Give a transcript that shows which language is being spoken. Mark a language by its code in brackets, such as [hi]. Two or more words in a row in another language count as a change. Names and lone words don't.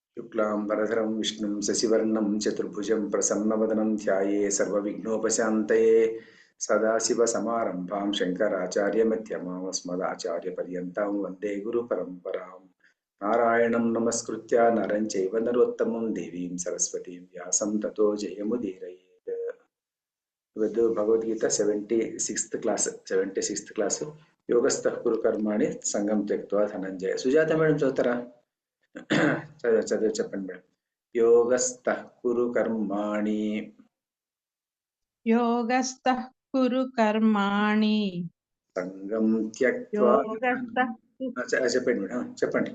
[sa] शुक्लांबरधरं विष्णुं शशिवर्णं चतुर्भुजं प्रसन्नवदनं ध्याये सर्वविघ्नोपशान्तये सदाशिवसमारम्भां शङ्कराचार्यमध्यमाम् अस्मदाचार्यपर्यन्तां वन्दे गुरुपरम्परां नारायणं नमस्कृत्य नरं चैव नरोत्तमं देवीं सरस्वतीं व्यासं ततो जयमुदीरयेत्। [kn] ಇವತ್ತು ಭಗವದ್ಗೀತಾ 76th ಕ್ಲಾಸ್ [sa] ಯೋಗಸ್ಥಃ ಕುರು ಕರ್ಮಾಣಿ ಸಂಗಂ ತ್ಯಕ್ತ್ವಾ ಧನಂಜಯ. [te] ಸುಜಾತ మేడం చదువుతారా? చదివి చెప్పండి మేడం. [sa] యోగస్థః కురు కర్మాణి సంగం త్యక్త్వా. [te] చెప్పండి మేడం, చెప్పండి.